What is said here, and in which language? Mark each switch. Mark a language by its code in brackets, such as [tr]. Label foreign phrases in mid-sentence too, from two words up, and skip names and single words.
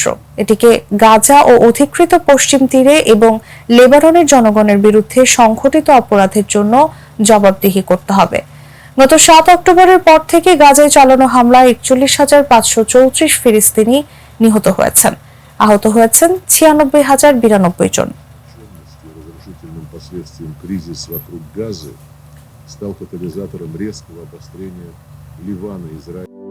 [bn] এটিকে গাজা ও অধিকৃত পশ্চিম তীরে এবং লেবাননের জনগণের বিরুদ্ধে সংঘটিত অপরাধের জন্য জবাবদিহি করতে হবে। গত 7 অক্টোবরের পর থেকে গাজায় চালানো হামলায় 41,534 ফিলিস্তিনি নিহত হয়েছেন। আহত হয়েছেন 96,092 জন। [ru] Последствием кризис вокруг Газы стал катализатором резкого обострения Ливана и Израиля.